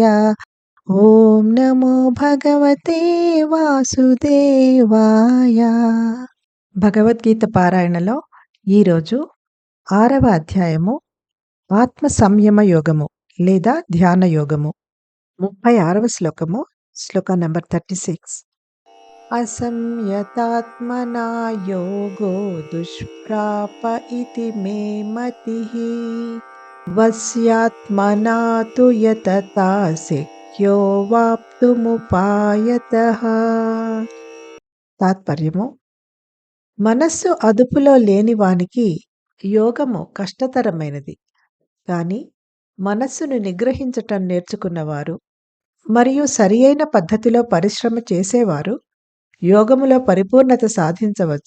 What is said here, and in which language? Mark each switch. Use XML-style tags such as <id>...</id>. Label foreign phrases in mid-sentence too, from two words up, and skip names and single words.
<sa>ओं नमो भगवते वासुदेवाय.</sa> <te>భగవద్గీత పారాయణలో ఈరోజు 6వ అధ్యాయము ఆత్మ సంయమ యోగము లేదా ధ్యాన యోగము. 36వ శ్లోకము, శ్లోక నంబర్ 36.</te> <sa>असंयतात्मना योगो दुष्प्राप इति मे मतिः वस्यात्मना तु यतता शक्यो వాప్తుముపాయతః.</sa> <te>తాత్పర్యము: మనస్సు అదుపులో లేని వానికి యోగము కష్టతరమైనది. కానీ మనస్సును నిగ్రహించటం నేర్చుకున్నవారు మరియు సరియైన పద్ధతిలో పరిశ్రమ చేసేవారు యోగములో పరిపూర్ణత సాధించవచ్చు.</te>